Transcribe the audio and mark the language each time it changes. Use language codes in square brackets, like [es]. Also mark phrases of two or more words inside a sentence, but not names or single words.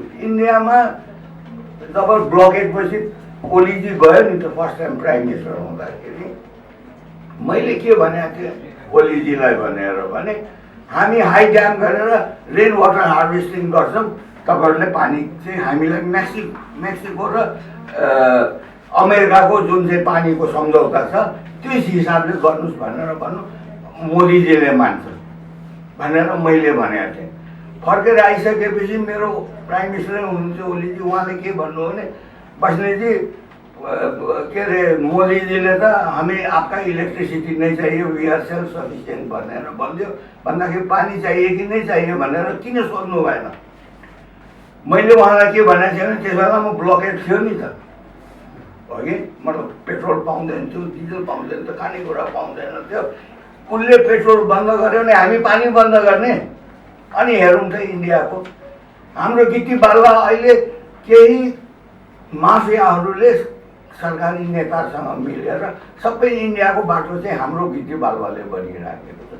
[ne] इन्डियामा जब ब्लकेट पछि ओलीजी गयो नि त [en] first time prime minister [ne] हुँदाखेरि मैले के भनेको थिएँ ओलीजीलाई भनेर भने हामी [en] high dam [ne] गरेर [en] rain water harvesting [ne] गर्छौँ, तपाईँहरूले पानी चाहिँ हामीलाई मेक्सिको र अमेरिकाको जुन चाहिँ पानीको सम्झौता छ त्यस हिसाबले गर्नुहोस् भनेर भन्नु, मोदीजीले मान्छ भनेर मैले भनेको थिएँ। फर्केर आइसकेपछि मेरो [en] prime minister [ne] हुनुहुन्थ्यो ओलीजी, उहाँले के भन्नु भने बस्नेतजी के अरे मोदीजीले त [hi] हमें आपका इलेक्ट्रिसिटी नहीं चाहिए, [en] We are self sufficient [ne] भनेर भन्यो। भन्दाखेरि [hi] पानी चाहिए कि नहीं चाहिए [ne] भनेर किन सोध्नु भएन? मैले उहाँलाई के भनेको थिएँ भने त्यस बेला म ब्लकेट थियो नि त, अघि मतलब पेट्रोल पाउँदैन थियो, डिजल पाउँदैन थियो, खानेकुरा पाउँदैन थियो। उसले पेट्रोल बन्द गर्यो भने हामी पानी बन्द गर्ने। अनि हेरौँ त इन्डियाको हाम्रो गिटी बालुवा अहिले केही माफियाहरूले सरकारी नेतासँग मिलेर सबै इन्डियाको बाटो चाहिँ हाम्रो गिटी बालुवाले बनिराखेको छ।